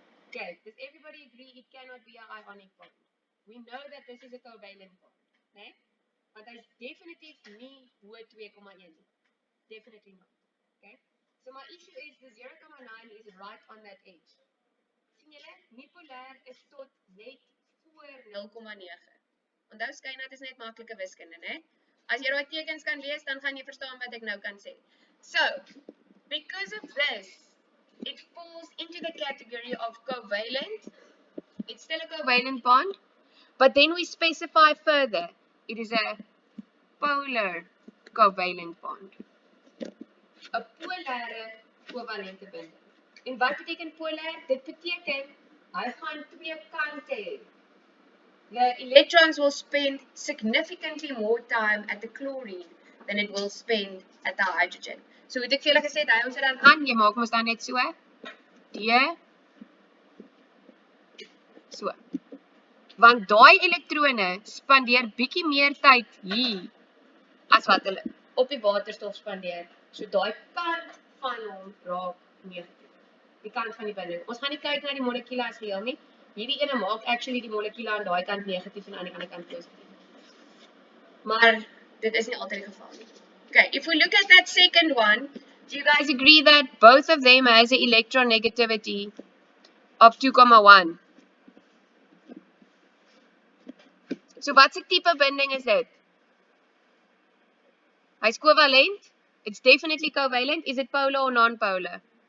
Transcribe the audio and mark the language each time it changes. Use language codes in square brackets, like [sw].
[en] Okay, does everybody agree it cannot be an ionic bond? We know that this is a covalent bond, né? [af] Want hy is definitief nie hoër 2,1 nie. [en] Definitely not. [af] Okay? [en] So my issue is the 0,9 is right on that edge. [af] Sien julle? Nie-polêr is tot net voor 0,9. Onthou skynheid is net maklike wiskunde, né? As jy daai tekens kan lees, dan gaan jy verstaan wat ek nou kan sê. [en] So, because of this, it falls into the category of covalent. It's still a covalent bond, but then we specify further. It is a polar covalent bond. [af] 'n polare kovalente binding. En wat beteken polar? Dit beteken hy gaan twee kante hê. [en] The electrons will spend significantly more time at the chlorine than it will spend at the hydrogen. [af] So het ek vir julle gesê, hy ons dit dan aan, jy maak ons dan net so. So. Want daai elektrone spandeer bietjie meer tyd hier as wat hulle op die waterstof spandeer. So daai kant van hom raak negatief. Die kant van die binding. Ons gaan nie kyk na die molekule as geheel nie. Hierdie ene maak actually die molekule aan daai kant negatief en aan die ander kant positief. Maar dit is nie altyd die geval nie. [en] Okay, if we look at that second one, do you guys agree that both of them has an electronegativity of 2,1. [af] So wat se tipe binding is dit? [en] Hy's covalent. It's definitely covalent. Is it polar or non-polar?